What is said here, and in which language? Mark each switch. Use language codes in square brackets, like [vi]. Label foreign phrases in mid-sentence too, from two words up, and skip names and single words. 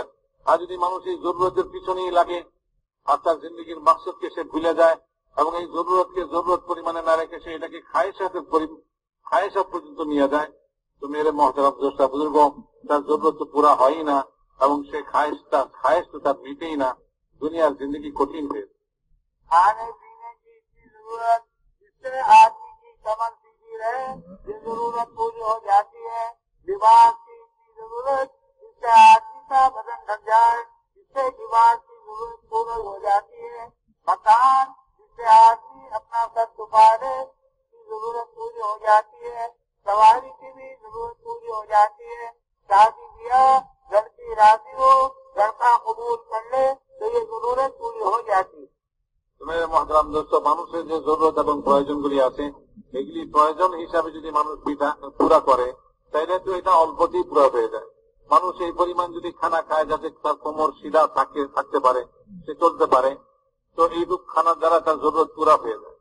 [bn] আর যদি মানুষ এই জরুরতের পিছনেই লাগে আর তার জিন্দিগির মাকসাদকে সে ভুলে যায় এবং এই জরুরতকে জরুরত পরিমাণে না রেখে সে এটাকে খায়েশাত পর্যন্ত নিয়ে যায়, তো [ur] میرے محترم دوست بزرگ, [bn] তার জরুরত তো পুরা হয়ই না এবং সে খায়েশ তো তার মিটেই না. দুনিয়ার জিন্দিগি কঠিন হয়ে [ur] کھانے پینے کی ضرورت، جس سے آدمی کی کمر سیدھی رہے، یہ ضرورت پوری ہو جاتی ہے. لباس کی ضرورت، جس سے آدمی کا بدن ڈھک جائے، جس سے لباس کی ضرورت پوری ہو جاتی ہے. مکان، جس سے آدمی اپنا سر چھپا لے، کی ضرورت پوری ہو جاتی ہے. سواری کی بھی ضرورت پوری ہو جاتی ہے. شادی بیاہ، لڑکی راضی ہو، لڑکا قبول کر لے تو یہ ضرورت پوری ہو جاتی ہے. میرے محترم دوست, [bn] মানুষের যে জরুরত এবং প্রয়োজনগুলি আছে এগুলি প্রয়োজন হিসাবে যদি মানুষ পুরা করে তাইলে তো এটা অল্পতেই পুরা হয়ে যায়. মানুষ এই পরিমাণ যদি খানা খায় যাতে তার কোমর সিধা থাকতে পারে, সে চলতে পারে, তো এইরূপ খানার দ্বারা তার জরুরত পুরা হয়ে যায়.